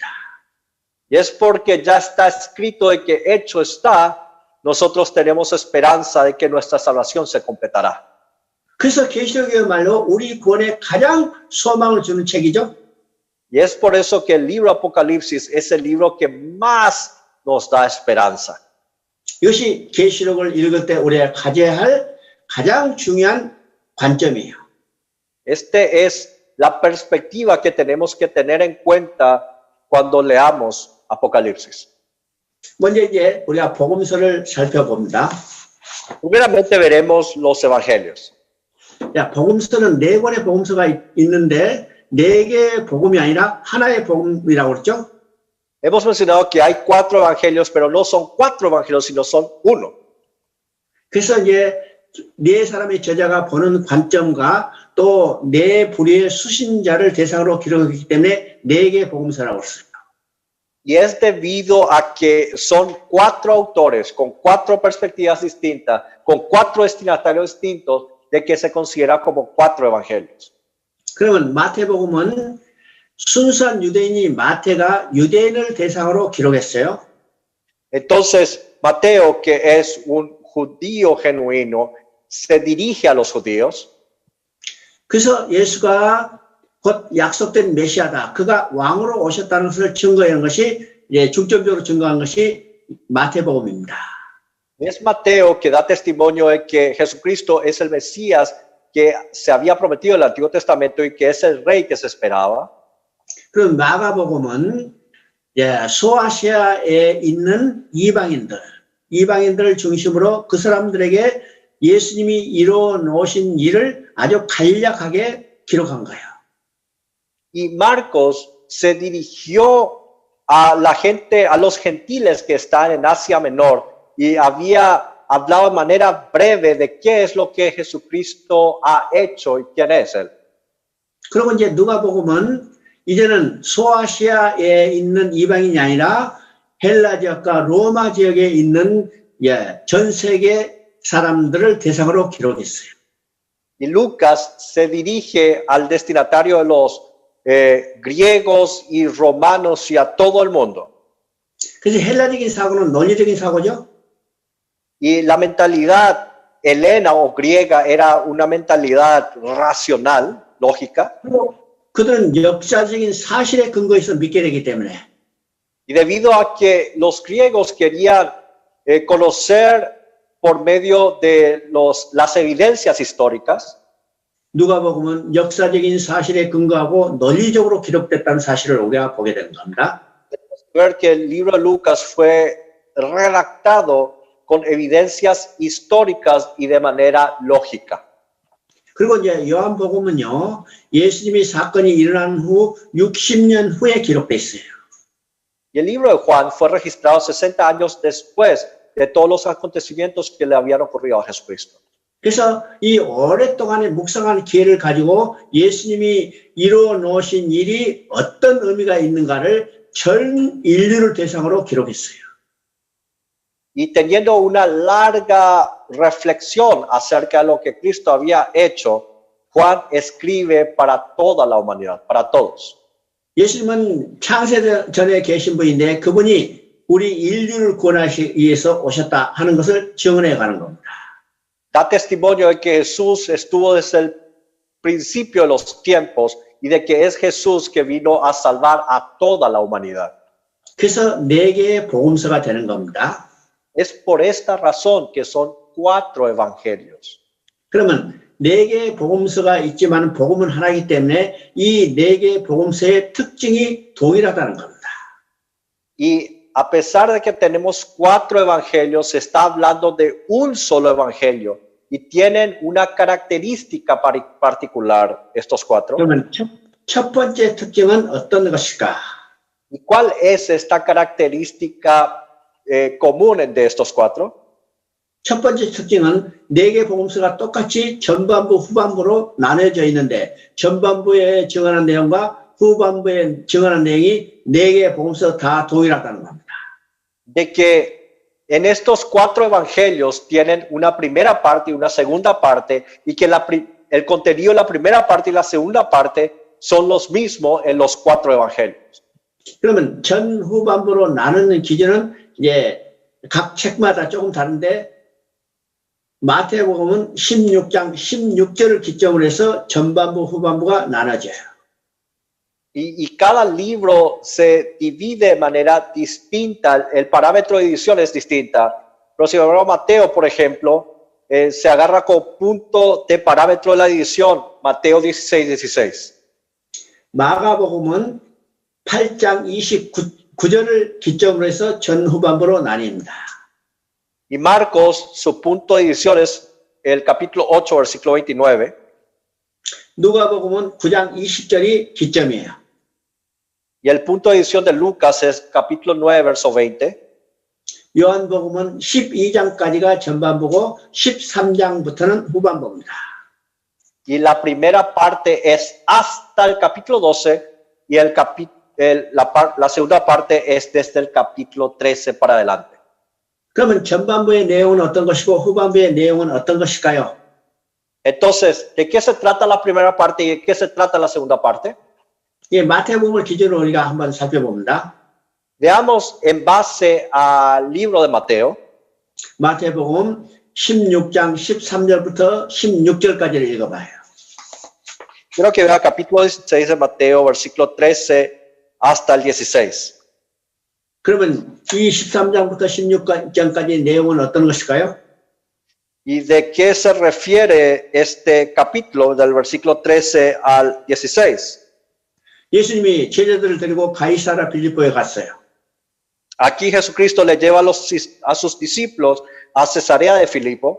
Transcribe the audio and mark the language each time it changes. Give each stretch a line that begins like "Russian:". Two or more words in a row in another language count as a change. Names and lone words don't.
Spanish: Y es porque ya está escrito de que hecho está, nosotros tenemos esperanza de que nuestra salvación se completará.
Korean: 그래서 계시록이야말로 우리 구원에 가장 소망을 주는 책이죠.
Spanish: Y es por eso que el libro Apocalipsis es el libro que más nos da esperanza.
Korean: 이것이 계시록을 읽을 때 우리가 가져야 할 가장 중요한 관점이에요.
Spanish: Este es la perspectiva que tenemos que tener en cuenta cuando leamos Apocalipsis.
Korean: 먼저 이제 우리가 복음서를 살펴봅니다.
Spanish: Primeramente veremos los evangelios.
Korean: 야, 복음서는 네 권의 복음서가 있는데 네 개의 복음이 아니라 하나의 복음이라고 그랬죠?
Spanish: Hemos mencionado que hay 4 evangelios, pero no son 4 evangelios, sino son uno.
Korean: 그래서 이제 네 사람의 저자가 보는 관점과 또 네 부류의 수신자를 대상으로 기록했기 때문에 네 개의 복음서라고 했습니다.
Spanish: Y es debido a que son 4 autores con 4 perspectivas distintas, con 4 destinatarios distintos, de que se considera como 4 evangelios.
Korean: 그러면 마태복음은 순수한 유대인이 마태가 유대인을 대상으로 기록했어요.
Spanish: Entonces, Mateo, que es un judío genuino, se dirige a los judíos.
Korean: 그래서 예수가 곧 약속된 메시아다. 그가 왕으로 오셨다는 것을 증거하는 것이 중점적으로 증거한 것이 마태복음입니다.
Spanish: Es Mateo que da testimonio de que Jesucristo es el Mesías que se había prometido en el Antiguo Testamento y que es el rey que se esperaba.
Korean: 그럼 마가복음은 소아시아에 있는 이방인들을 중심으로 그 사람들에게 예수님이 이루어 놓으신 일을 아주 간략하게 기록한 거예요.
Spanish: Y Marcos se dirigió a la gente, a los gentiles que están en Asia Menor y había hablado de manera breve de qué es lo que Jesucristo ha hecho y quién es él.
Korean: 그리고 이제 누가복음은 이제는 소아시아에 있는 이방인이 아니라 헬라 지역과 로마 지역에 있는 전 세계 사람들을 대상으로 기록했어요.
Spanish: Y Lucas se dirige al destinatario de los griegos y romanos y a todo el mundo.
Korean: 그래서 헬라적인 사고는 논리적인 사고죠.
Spanish: Y la mentalidad helena o griega era una mentalidad racional, lógica.
Korean: 그들은 역사적인 사실에 근거해서 믿게 되기 때문에.
Spanish: Y debido a que los griegos querían conocer por medio de las evidencias históricas,
Korean: 누가복음은 역사적인 사실에 근거하고 논리적으로 기록됐다는 사실을 우리가 보게 되는 겁니다.
Spanish: ver que el libro de Lucas fue redactado con evidencias históricas y de manera lógica.
Korean: 그리고 이제 요한복음은요, 예수님이 사건이 일어난 후 60년 후에 기록돼 있어요.
Spanish: Y el libro de Juan fue registrado 60 años después de todos los acontecimientos que le habían ocurrido a Jesucristo.
Korean: 그래서 이 오랫동안의 묵상하는 기회를 가지고 예수님이 이루어 놓으신 일이 어떤 의미가 있는가를 전 인류를 대상으로 기록했어요.
Spanish: Y teniendo una larga reflexión acerca de lo que Cristo había hecho, Juan escribe para toda la humanidad, para todos.
Korean: 예수님은 창세 전에 계신 분인데 그분이 우리 인류를 구원하기 위해서 오셨다 하는 것을 증언해 가는 겁니다.
Spanish: Da testimonio de que Jesús estuvo desde el principio de los tiempos y de que es Jesús que vino a salvar a toda la humanidad.
Korean: 그래서 네 개의 복음서가 되는 겁니다.
Spanish: Es por esta razón que son 4 evangelios.
Korean: 그러면 네 개의 복음서가 있지만 복음은 하나이기 때문에 이 네 개의 복음서의 특징이 동일하다는 겁니다.
Spanish: Y a pesar de que tenemos 4 evangelios, se está hablando de un solo evangelio y tienen una característica particular estos 4.
Korean: 그러면 첫 번째 특징은 어떤 것일까?
Spanish: ¿Y cuál es esta característica común de estos 4?
Korean: 첫 번째 특징은 네 개 복음서가 똑같이 전반부 후반부로 나눠져 있는데 전반부에 증언한 내용과 후반부에 증언한 내용이 네 개 복음서 다 동일하다는 겁니다.
Spanish: De que en estos 4 evangelios tienen una primera parte y una segunda parte y que el contenido de la primera parte y la segunda parte son los mismos en los 4 evangelios.
Korean: 그러면 전 후반부로 나누는 기준은 이제 각 책마다 조금 다른데 마태복음은 16장 16절을 기점으로 해서 전반부 후반부가 나눠져요.
Spanish: Y cada libro se divide de manera distinta, el parámetro de edición es distinta. Pero si hablamos de Mateo, por ejemplo, se agarra como punto de parámetro de la edición Mateo 16:16.
Korean: 마가복음은 8장 29절을 기점으로 해서 전후반부로 나뉩니다.
Spanish: Y Marcos, su punto de edición es el capítulo 8, versículo 29.
Korean: 누가복음은 9장 20절이 기점이에요.
Spanish: Y el punto de edición de Lucas es capítulo 9, verso 20.
Korean: 요한복음은 12장까지가 전반부고 13장부터는 후반부입니다.
Spanish: Y la primera parte es hasta el capítulo 12 y la segunda parte es desde el capítulo 13 para adelante.
Korean: 그러면 전반부의 내용은 어떤 것이고 후반부의 내용은 어떤 것일까요?
Spanish: Entonces, ¿de qué se trata la primera parte y de qué se trata la segunda parte?
Korean: 예, 마태복음을 기준으로 우리가 한번 살펴봅니다.
Spanish: Veamos en base al libro de Mateo.
Korean: 마태복음 16장 13절부터 16절까지를 읽어봐요.
Spanish: Quiero que vea capítulo 16 de Mateo, versículo 13 hasta el 16.
Korean: 그러면 이 13장부터 16장까지 내용은 어떤 것일까요?
Spanish: ¿Y de qué se refiere este capítulo del versículo 13 al 16?
Korean: 예수님이 제자들을 데리고 가이사라 빌립보에 갔어요.
Spanish: Aquí Jesucristo le lleva a sus discípulos a Cesarea de Filipo.